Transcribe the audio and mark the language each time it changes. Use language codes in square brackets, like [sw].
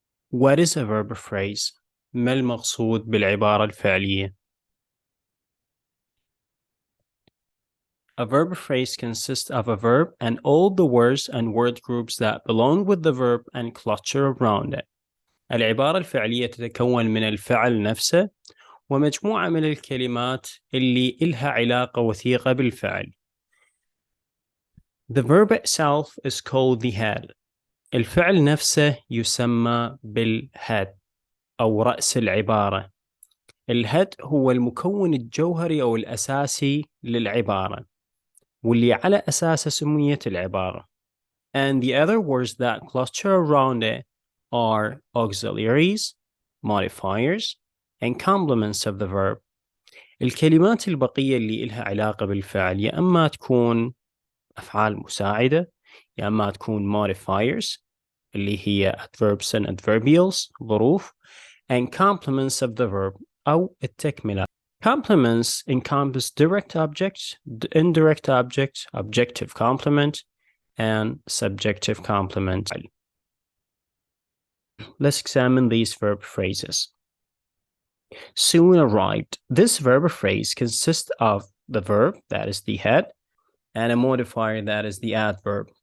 [en] What is a verb phrase? [ar] ما المقصود بالعبارة الفعلية؟ [en] A verb phrase consists of a verb and all the words and word groups that belong with the verb and cluster around it. [ar] العبارة الفعلية تتكون من الفعل نفسه ومجموعة من الكلمات اللي إلها علاقة وثيقة بالفعل. [en] The verb itself is called the head. [ar] الفعل نفسه يسمى بالhead أو رأس العبارة. الهد هو المكون الجوهري أو الأساسي للعبارة واللي على أساسه سميت العبارة. [en] And the other words that cluster around it are auxiliaries, modifiers, and complements of the verb. [ar] الكلمات البقية اللي إلها علاقة بالفعل يا أما تكون أفعال مساعدة يا أما تكون modifiers اللي هي [en] adverbs and adverbials [ar] ظروف [en] and complements of the verb [ar] أو التكملة. [en] Complements encompass direct objects, indirect objects, objective complement, and subjective complement. Let's examine these verb phrases. Soon arrived. This verb phrase consists of the verb, that is the head, and a modifier, that is the adverb.